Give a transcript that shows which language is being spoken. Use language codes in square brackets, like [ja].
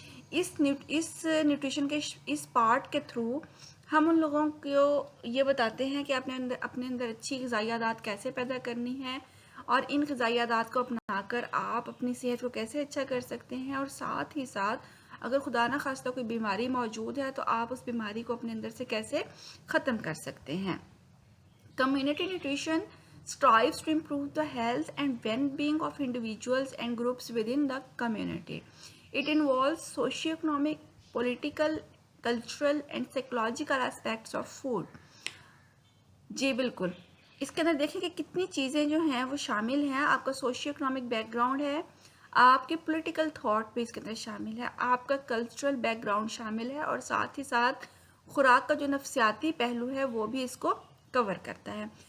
[ur] اس nutrition کے اس part کے through ہم ان لوگوں کو یہ بتاتے ہیں کہ اپنے اندر اچھی غذائی عادات کیسے پیدا کرنی ہے, اور ان غذائی عادات کو اپنا کر آپ اپنی صحت کو کیسے اچھا کر سکتے ہیں, اور ساتھ ہی ساتھ اگر خدا نہ خواستہ کوئی بیماری موجود ہے تو آپ اس بیماری کو اپنے اندر سے کیسے ختم کر سکتے ہیں. [en] Community nutrition strives to improve the health and well-being of individuals and groups within the community. It involves socio-economic, political, cultural and psychological aspects of food. [ur] جی بالکل, اس کے اندر دیکھیں کہ کتنی چیزیں جو ہیں وہ شامل ہیں. آپ کا سوشیو اکنامک بیک گراؤنڈ ہے, آپ کے پولیٹیکل تھاٹ بھی اس کے اندر شامل ہے, آپ کا کلچرل بیک گراؤنڈ شامل ہے, اور ساتھ ہی ساتھ خوراک کا جو نفسیاتی پہلو ہے وہ بھی اس کو کور کرتا ہے.